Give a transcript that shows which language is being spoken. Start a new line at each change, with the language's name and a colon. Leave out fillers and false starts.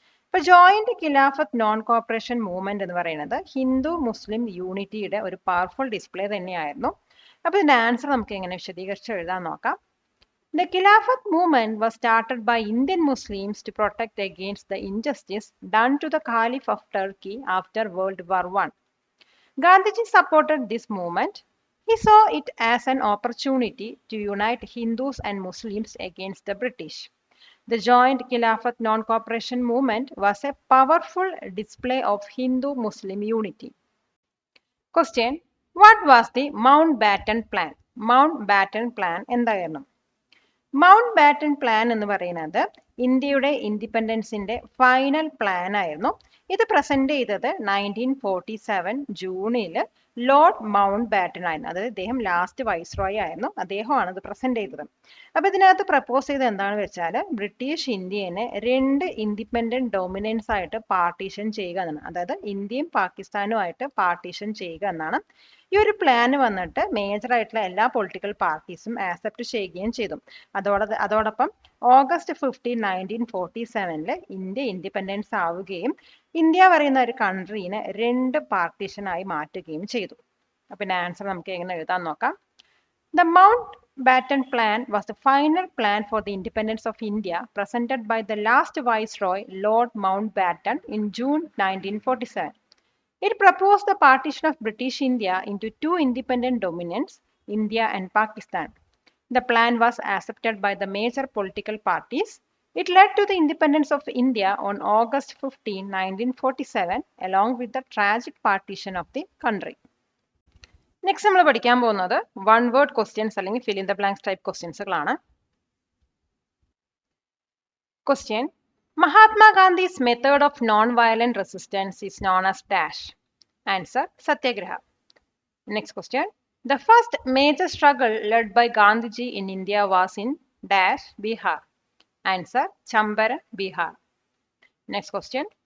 Malayalam: ഇപ്പൊ ജോയിന്റ് ഖിലാഫത്ത് non corporation movement എന്ന് പറയുന്നത് ഹിന്ദു മുസ്ലിം യൂണിറ്റിയുടെ ഒരു പവർഫുൾ ഡിസ്പ്ലേ തന്നെയായിരുന്നു. അപ്പൊ ഇതിന്റെ ആൻസർ നമുക്ക് എങ്ങനെ വിശദീകരിച്ച് എഴുതാൻ നോക്കാം.
English: The Khilafat movement was started by Indian Muslims to protect against the injustice done to the Caliph of Turkey after World War I. Gandhiji supported this movement. He saw it as an opportunity to unite Hindus and Muslims against the British. The joint Khilafat non-cooperation movement was a powerful display of Hindu-Muslim unity. Question: What was the Mountbatten Plan? Mountbatten Plan
Malayalam: എന്തായിരുന്നു? Mount baton plan എന്ന് പറയുന്നത് ഇന്ത്യയുടെ ഇൻഡിപെൻഡൻസിന്റെ final plan ആയിരുന്നു. ഇത് present ചെയ്തത് 1947 ജൂണിൽ Lord mount baton ആയിരുന്നു. അതായത് അദ്ദേഹം ലാസ്റ്റ് വൈസ്രോയി ആയിരുന്നു. അദ്ദേഹമാണ് ഇത് പ്രസന്റ് ചെയ്തത്. അപ്പൊ ഇതിനകത്ത് പ്രപ്പോസ് ചെയ്തത് എന്താണെന്ന് വെച്ചാൽ ബ്രിട്ടീഷ് ഇന്ത്യനെ 2 ഇൻഡിപെൻഡന്റ് ഡൊമിനൻസ് ആയിട്ട് പാർട്ടീഷൻ ചെയ്യുക എന്നാണ്. അതായത് ഇന്ത്യയും പാകിസ്ഥാനുമായിട്ട് പാർട്ടീഷൻ ചെയ്യുക എന്നാണ്. ഈ ഒരു പ്ലാൻ വന്നിട്ട് മേജർ ആയിട്ടുള്ള എല്ലാ പൊളിറ്റിക്കൽ പാർട്ടീസും ആക്സെപ്റ്റ് ചെയ്യുകയും ചെയ്തു. അതോടൊപ്പം ഓഗസ്റ്റ് 15, 1947 ഇന്ത്യ ഇൻഡിപെൻഡൻസ് ആവുകയും ഇന്ത്യ പറയുന്ന ഒരു കൺട്രീനെ 2 പാർട്ടീഷനായി മാറ്റുകയും ചെയ്തു. അപ്പൊ ആൻസർ നമുക്ക് എങ്ങനെ എഴുതാൻ നോക്കാം.
English: The Mountbatten Plan was the final plan for the independence of India presented by the last Viceroy, Lord Mountbatten, in June 1947. It proposed the partition of British India into 2 independent dominions, India and Pakistan. The plan was accepted by the major political parties. It led to the independence of India on August 15, 1947, along with the tragic partition of the country.
Malayalam: Next നമ്മൾ പഠിക്കാൻ പോകുന്നത് one word questions അല്ലെങ്കിൽ fill in the blanks type ക്വസ്റ്റ്യൻസുകളാണ്. Question:
English: Mahatma Gandhi's method of non-violent resistance is known as dash. Answer, Satyagraha. Next question. The first major struggle led by Gandhiji in India was in dash, Bihar. Answer, Chambara, Bihar. Next question.